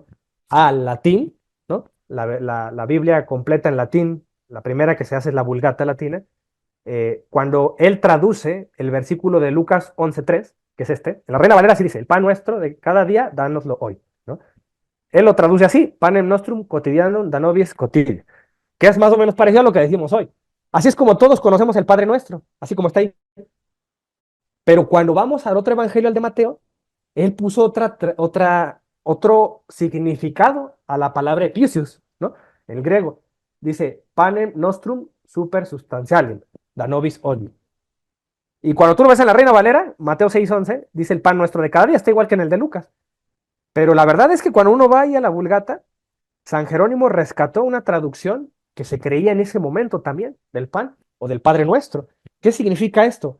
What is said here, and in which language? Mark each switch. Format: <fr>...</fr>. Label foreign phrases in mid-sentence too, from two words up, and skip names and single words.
<es>Al latín, ¿no? La Biblia completa en latín, la primera que se hace es la Vulgata Latina. Cuando él traduce el versículo de Lucas 11:3, que es este, en la Reina Valera sí dice, el pan nuestro de cada día, dánoslo hoy, ¿no? Él lo traduce así,</es> <la>panem nostrum quotidianum da nobis quotidie,</la> <es>que es más o menos parecido a lo que decimos hoy. Así es como todos conocemos el Padre Nuestro, así como está ahí. Pero cuando vamos al otro evangelio, al de Mateo, él puso otro significado a la palabra epiusius, ¿no? En griego. Dice,</es> <la>panem nostrum super substantialem, da nobis hodie.</la> <es>Y cuando tú lo ves en la Reina Valera, Mateo 6:11, dice el pan nuestro de cada día, está igual que en el de Lucas. Pero la verdad es que cuando uno va ahí a la Vulgata, San Jerónimo rescató una traducción que se creía en ese momento también del pan o del Padre Nuestro. ¿Qué significa esto?</es>